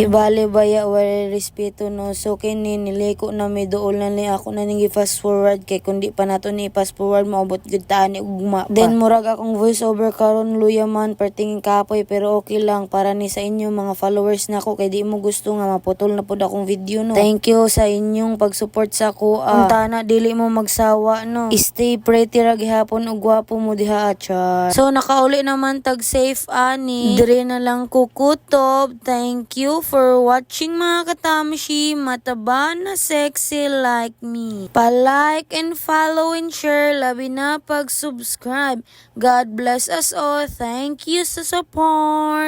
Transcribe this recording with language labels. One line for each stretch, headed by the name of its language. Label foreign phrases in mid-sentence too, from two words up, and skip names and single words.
Cebuano: Kibali baya wala respeto no. So kini niliko na mi dool na ni ako na ning
English: fast forward
Cebuano: kay kundi pa nato ni
English: fast forward
Cebuano: maabot gud taan ni ugma pa. Then murag akong
English: voice over
Cebuano: karon luya man pertingin kapoy pero okay lang para ni sa inyo mga followers nako kay di mo gusto nga maputol na pod akong video no.
English: Thank you
Cebuano: sa inyong pag-support sa ako. Untana dili mo magsawa no.
English: Stay pretty
Cebuano: ra gihapon ug gwapo mo diha at So nakauli naman tag safe ani. Dire na lang kukutob.
English: Thank you for watching mga katamshi.
Cebuano: Mataba na
English: sexy like me. Pa-like and follow and share.
Cebuano: Labi na pag-subscribe.
English: God bless us all. Thank you
Cebuano: sa support.